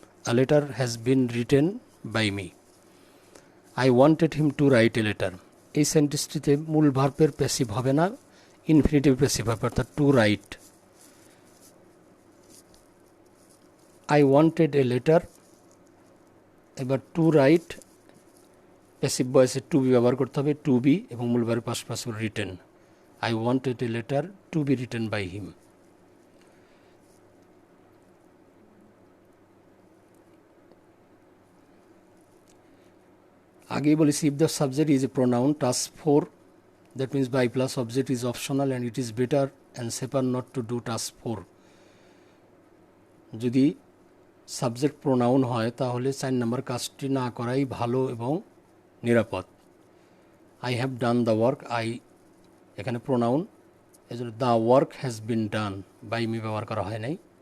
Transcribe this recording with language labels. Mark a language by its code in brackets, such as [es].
[en] A letter has been written by me. I wanted him to write a letter, [bn] এই সেন্টেন্সটিতে মূল ভার্বের passive হবে না, ইনফিনিটিভ প্যাসিভ হবে, অর্থাৎ two right. [en] I wanted a letter, [bn] এবার two right passive ভয়েসে two B ব্যবহার করতে হবে, টু বি, এবং মূল ভার্বের past participle written. [en] I wanted a letter to be written by him. [bn] আগেই বলেছি [en] if the subject is a pronoun task 4, that means by plus object is optional and it is better and safer not to do task 4. [bn] যদি subject pronoun হয় তাহলে 4 নম্বর কাজটি না করাই ভালো এবং নিরাপদ। [en] I have done the work, I [bn] এখানে প্রোনাউন, এই জন্য [en] the work has been done, by me [bn] ব্যবহার করা হয় নাই।